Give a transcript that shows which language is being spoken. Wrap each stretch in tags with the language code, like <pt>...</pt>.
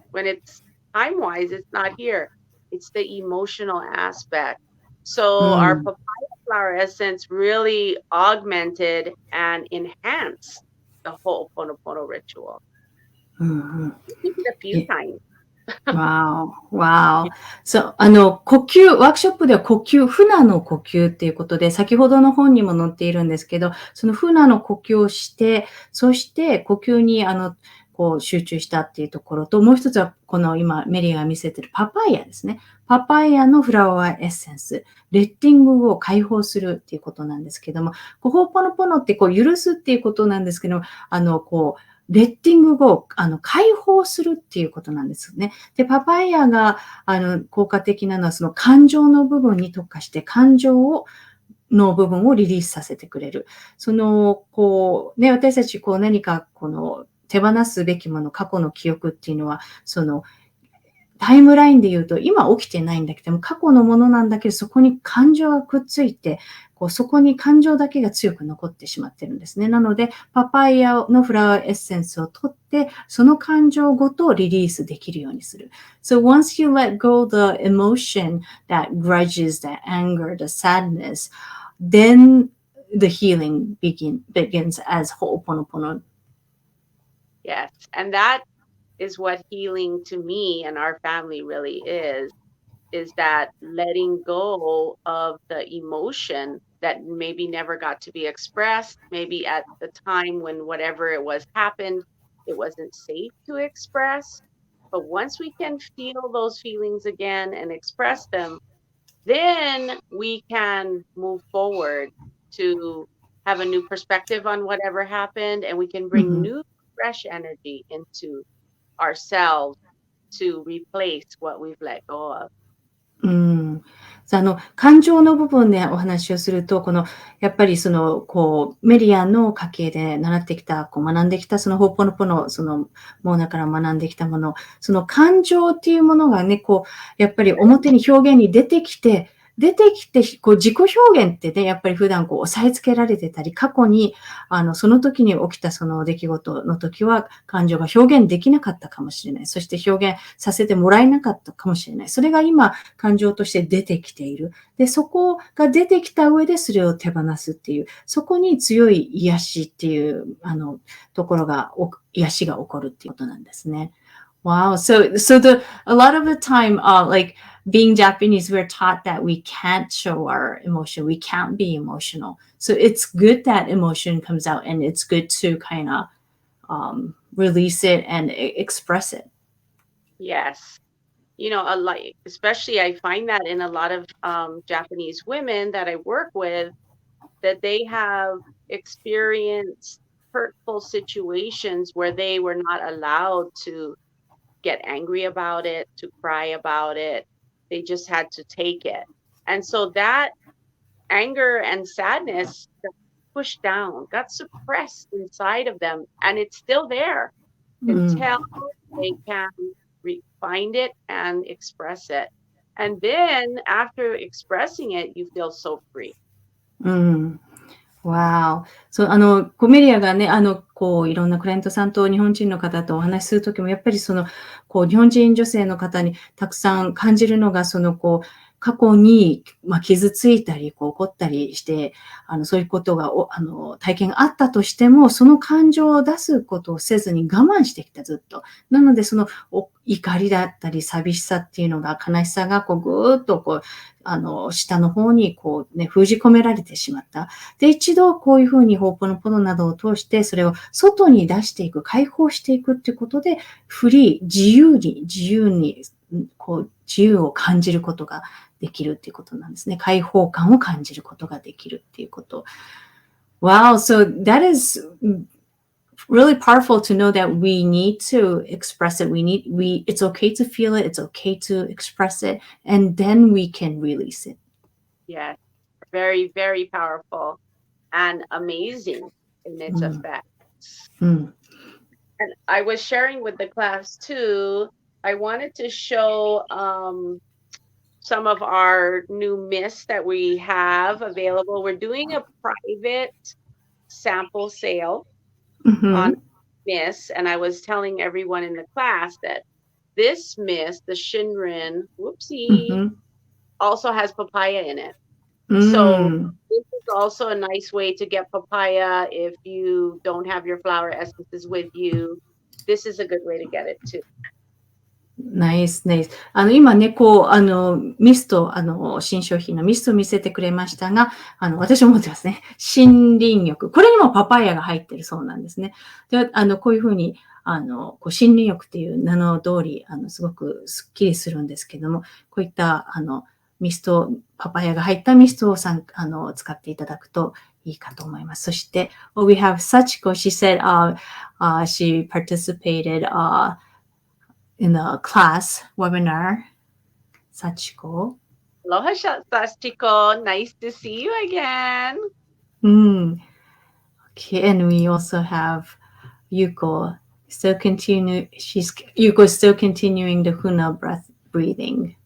<en>When it's time-wise, it's not here. It's the emotional aspect. So our papaya flower essence really augmented and enhanced the Ho'oponopono ritual. We did it a few times. Wow, wow.</en> <ja>そう、呼吸、ワークショップでは呼吸、フナの呼吸っていうことで、先ほどの本にも載っているんですけど、そのフナの呼吸をして、そして呼吸に、こう集中したっていうところと、もう一つは、この今、メリーが見せてるパパイヤですね。パパイヤのフラワーエッセンス、レッティングを解放するっていうことなんですけども、ホーポノポノってこう許すっていうことなんですけど、こう、レッティングを解放するっていうことなんですね。で、パパイヤが効果的なのはその感情の部分に特化して感情の部分をリリースさせてくれる。その、こう、ね、私たちこう何かこの手放すべきもの、過去の記憶っていうのは、そのタイムラインで言うと、今起きてないんだけども、過去のものなんだけど、そこに感情がくっついて、こうそこに感情だけが強く残ってしまってるんですね。なので、パパイヤのフラワーエッセンスを取って、その感情ごとリリースできるようにする。</ja> <en>So once you let go the emotion, that grudges, that anger, the sadness, then the healing begins as Ho'oponopono. Yes. And that is what healing to me and our family really is that letting go of the emotion that maybe never got to be expressed, maybe at the time when whatever it was happened, it wasn't safe to express. But once we can feel those feelings again and express them, then we can move forward to have a new perspective on whatever happened, and we can bring Mhm. new, fresh energy into ourselves to replace what we've let go of. うん。</en> <ja>感情の部分でお話をすると、やっぱりこう、メリアの家系で習ってきた、こう学んできたそのホーポノポの、モーナから学んできたもの、その感情っていうものがね、こう、やっぱり表に表現に出てきて、こう自己表現ってね、やっぱり普段こう押さえつけられてたり、過去に、その時に起きたその出来事の時は感情が表現できなかったかもしれない。そして表現させてもらえなかったかもしれない。それが今、感情として出てきている。で、そこが出てきた上でそれを手放すっていう、そこに強い癒しっていう、ところが、癒しが起こるっていうことなんですね。</ja> <en>Wow. A lot of the time, like being Japanese, we're taught that we can't show our emotion. We can't be emotional. So it's good that emotion comes out and it's good to kind of release it and express it. Yes. You know, a lot, especially I find that in a lot of Japanese women that I work with, that they have experienced hurtful situations where they were not allowed to get angry about it, to cry about it. They just had to take it. And so that anger and sadness got pushed down, got suppressed inside of them, and it's still there until they can find it and express it. And then after expressing it, you feel so free. うん。わー。</en> <ja>そう、コメリアがね、こう、いろんなクライアントさんと日本人の方とお話しするときも、やっぱりこう、日本人女性の方にたくさん感じるのが、こう、過去に、傷ついたり、こう、怒ったりして、そういうことが、体験があったとしても、その感情を出すことをせずに我慢してきた、ずっと。なので、怒りだったり、寂しさっていうのが、悲しさが、こう、ぐーっと、こう、下の方に、こう、ね、封じ込められてしまった。で、一度こういうふうにホーポノポノなどを通して、それを外に出していく、解放していくっていうことで、フリー、自由に、こう、自由を感じることができるっていうことなんですね。解放感を感じることができるっていうこと。</ja> <en>Wow, so that is really powerful to know that we need to express it. It's okay to feel it. It's okay to express it. And then we can release it. Yes. Very, very powerful and amazing in its effects. And I was sharing with the class too. I wanted to show some of our new mists that we have available. We're doing a private sample sale on mist, and I was telling everyone in the class that this mist, the Shinrin, also has papaya in it. So this is also a nice way to get papaya if you don't have your flower essences with you. This is a good way to get it too. ナイス、ナイス。</en> <ja>今ね、ミスト、新商品のミストを見せてくれましたが、私も持ってますね。森林浴。これにもパパイヤが入ってるそうなんですね。で、こういうふうに、森林浴っていう名の通り、すごくスッキリするんですけども、こういった、ミスト、パパイヤが入ったミストを使っていただくといいかと思います。そして、</ja> <en>we have Sachiko. She said, she participated, in the class webinar. Sachiko. Aloha, Sachiko. Nice to see you again. Okay, and we also have Yuko. Yuko is still continuing the Huna breathing.</en>